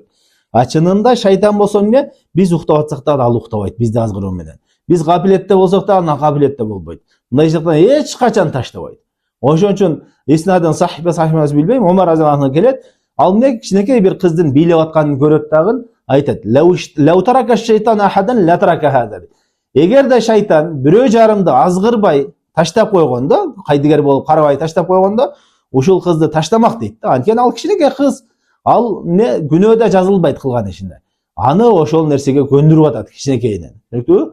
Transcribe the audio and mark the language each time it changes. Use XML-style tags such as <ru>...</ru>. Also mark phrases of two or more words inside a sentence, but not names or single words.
<ky>Чынында шайтан болсо эмне? Биз уктап атсак да ал уктабайт бизди азгыруу менен. Биз капилетте болсок да аны капилетте болбойт. Мындай жактан эч качан таштабайт. Ошон үчүн Иснадын сахих билбейм, Омар</ky> <ar>رضي الله عنه</ar> <ky>келет, ал эмне кичинекей бир кыздын бийлеп атканын көрөт дагы айтат:</ky> <ar>"لو ترك الشيطان أحدا لترك هذه."</ar> <ky>Эгер да шайтан бирөө жарымды азгырбай таштап койгондо, кайдыгер болуп карабай таштап койгондо, ушул кызды таштамак дейт да. Анткени ал кичинекей кыз, ал эмне күнөөдө жазылбайт кылган ишинде. Аны ошол нерсеге көндүрүп атат кичинекейинен. Түшүндүңбү?</ky>